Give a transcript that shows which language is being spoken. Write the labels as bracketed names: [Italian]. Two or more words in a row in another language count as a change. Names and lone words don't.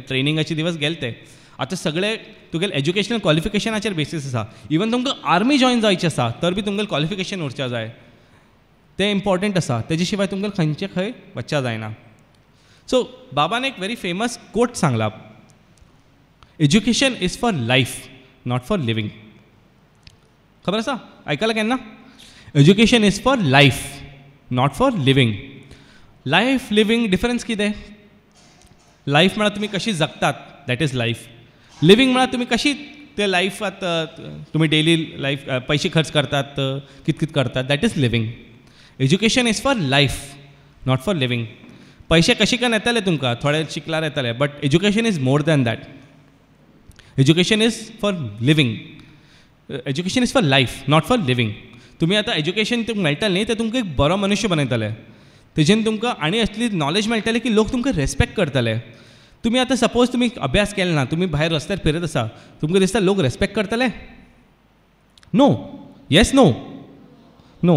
[Konkani] ट्रेनिंगाचे दिवस गेले ते. आतां सगळे तुगेलें एज्युकेशनल क्वॉलिफिकेशनाचेर बेसीस आसा. इवन तुमकां [English] army join [Konkani] जावचें आसा तर बी तुमगेलें क्वॉलिफिकेशन उरचें जाय. तें इम्पॉर्टंट आसा. तेजे शिवाय तुमगेलें खंयचे खंय वचचें जायना. सो बाबान एक [English] very famous quote [Konkani] सांगला. [English] education is for life not for living. [Konkani] खबर आसा आयकलां केन्ना. [English] education is for life not for living. life living difference कितें. [Konkani] लायफ म्हळ्यार तुमी कशी जगतात [English] that is life. [Konkani] लिविंग म्हळ्यार तुमी कशी ते लायफांत तुमी [English] daily life [Konkani] पयशे खर्च करतात कितें कितें करतात [English] that is living. education is for life not for living. [Konkani] पयशे कशे करून येतले तुमकां थोडे शिकल्यार येतले [English] but education is more than that. education is for living. education is for life not for living. [Konkani] तुमी आतां एज्युकेशन तुमकां मेळटलें न्ही तें तुमकां एक बरो मनुश्य बनयतले. तेजेन तुमकां आनी असली नॉलेज मेळटली की लोक तुमकां रेस्पेक्ट करतले. तुमी आतां सपोज तुमी अभ्यास केलो ना तुमी भायर रस्त्यार फिरत आसा तुमकां दिसता लोक रेस्पेक्ट करतले. [English] no. yes no. no.